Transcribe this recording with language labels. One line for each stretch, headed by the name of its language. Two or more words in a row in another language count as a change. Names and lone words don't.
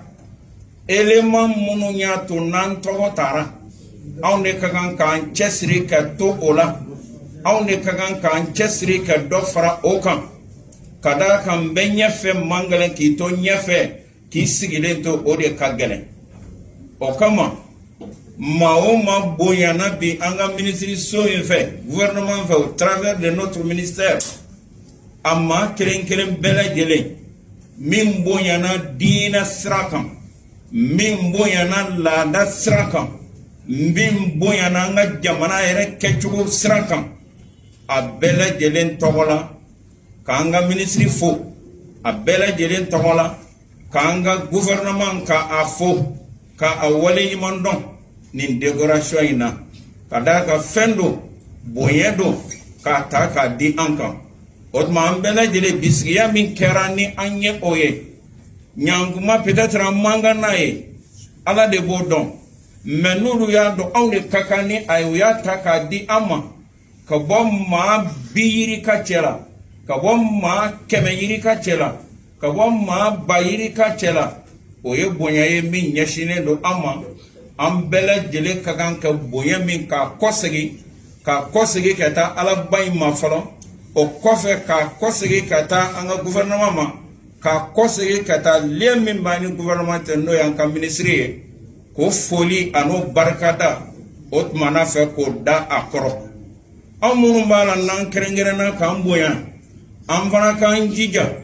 Bambara: Élément minnu y'a to n'an tɔgɔ taara, anw de ka kan k'an cɛsiri ka to o la, anw de ka kan k'an cɛsiri ka dɔ fara o kan. Ka d'a kan bɛ ɲɛfɛ man gɛlɛn k'i to ɲɛfɛ k'i sigilen to o de ka gɛlɛn. O kama maa o maa bonyana bi an ka ministre so in fɛ, gouvernement fɛ,
French: au travers de notre ministère,
Bambara: a maa kelen kelen bɛɛ lajɛlen min bonyana diinɛ sira kan, min bonyana laada sira kan, min bonyana an ka jamana yɛrɛ kɛcogo sira kan, a bɛɛ lajɛlen tɔgɔ la k'an ka ministre fo, a bɛɛ lajɛlen tɔgɔ la k'an ka gouvernement ka a fo, ka a waleɲuman dɔn nin décoration in na. Ka d'a kan fɛn do, bonya do k'a ta k'a di an kan. O tuma an bɛɛ lajɛlen bisigiya min kɛra ni an ye o ye, ɲankuma peut-être an man kan n'a ye, Ala de b'o dɔn. Mais n'olu y'a dɔn anw de ka kan ni a ye, u y'a ta k'a di an ma, ka bɔ maa 20 yiri ka cɛ la, ka bɔ maa 100 yiri ka cɛ la, ka bɔ maa 1000 yiri ka cɛ la. O ye bonya ye min ɲɛsinnen do an ma. An bɛɛ lajɛlen ka kan ka bonya min k'a kɔsegi ka taa Alaba in ma fɔlɔ, o kɔfɛ ka kɔsegi ka taa an ka gouvernement ma ka kɔsegi ka taa lien min b'an ni gouvernement cɛ n'o y'an ka ministre ye k'o foli an'o barikada o tumana fɛ k'o da a kɔrɔ an minnu b'a la n'an kɛrɛnkɛrɛnna k'an bonya an fana k'an jija